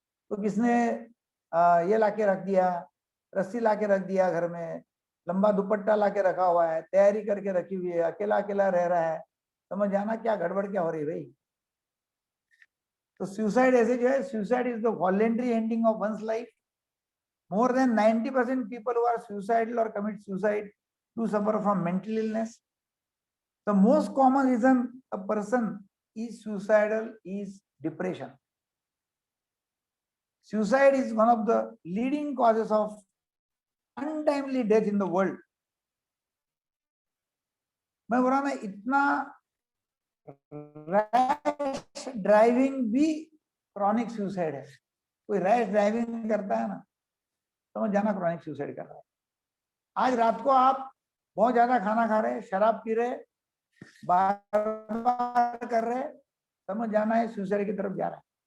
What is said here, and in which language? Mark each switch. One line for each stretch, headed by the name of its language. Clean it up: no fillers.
Hindi: तो किसने ये लाके रख दिया, रस्सी लाके रख दिया घर में, लंबा दुपट्टा लाके रखा हुआ है, तैयारी करके रखी हुई है, अकेला अकेला रह रहा है, समझ जाना क्या गड़बड़ क्या हो रही है भाई। तो सुसाइड ऐसे जो है,
English: Suicide is the voluntary ending of one's life. More than 90% people who are suicidal or commit suicide do suffer from mental illness. The most common reason a person is suicidal is depression. Suicide is one of the leading causes of untimely death in the world.
Hindi: मैं बोल रहा ना, इतना rash driving भी chronic suicide है। कोई rash driving करता है ना, समझ जाना क्रॉनिक सुसाइड कर रहा है। आज रात को आप बहुत ज्यादा खाना खा रहे, शराब पी रहे, बार कर रहे, समझ जाना है सुसाइड की तरफ जा रहा है।